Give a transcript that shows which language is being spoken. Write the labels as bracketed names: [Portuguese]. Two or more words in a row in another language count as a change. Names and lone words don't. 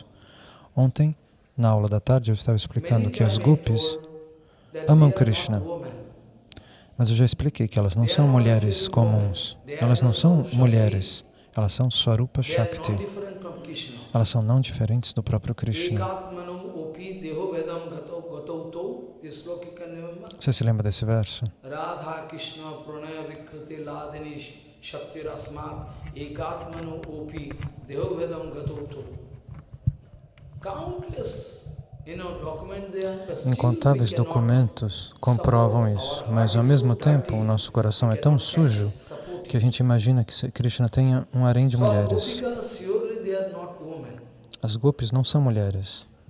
[Portuguese] Ontem, na aula da tarde, eu estava explicando que as gopis amam Krishna, mas eu já expliquei que elas não são mulheres comuns, elas não são mulheres, elas são [Sanskrit] स्वरूप शक्ति, [Portuguese] elas são não diferentes do próprio Krishna. Você se lembra desse verso? [Sanskrit] राधा कृष्ण प्रणय विकृतिर् ह्लादिनी शक्तिर् अस्माद् एकात्मानाव् अपि देहभेदं गतौ तौ. [Portuguese] Incontáveis documentos comprovam isso, mas ao mesmo tempo o nosso coração é tão sujo que a gente imagina que Krishna tenha um harém de mulheres. As gopis não são mulheres.